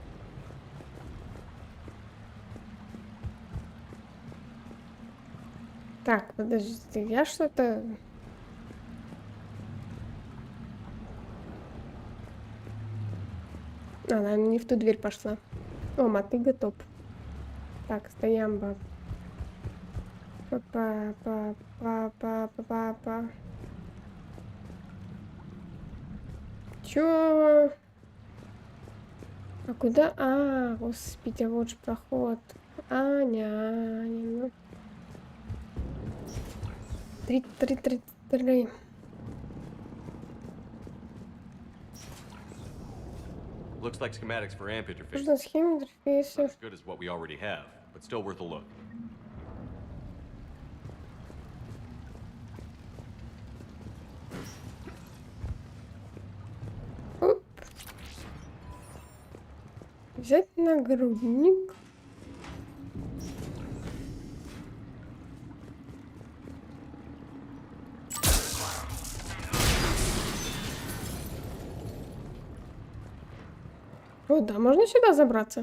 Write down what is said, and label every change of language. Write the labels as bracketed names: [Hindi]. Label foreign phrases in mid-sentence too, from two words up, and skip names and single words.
[Russian] Так, подожди, я что-то... Она не в ту дверь пошла. О, мотыга топ. Так, стоям, баб. Па-па-па-па-па-па-па. Чё? А куда? А, господи, вот же проход. Аня, ну. 3. [English] Looks like schematics for amp interface. [Russian] Нужна схема интерфейса. [English] Not as good as what we already have, but still worth a look. [Russian] Оп. Взять нагрудник. О, да, можно сюда забраться?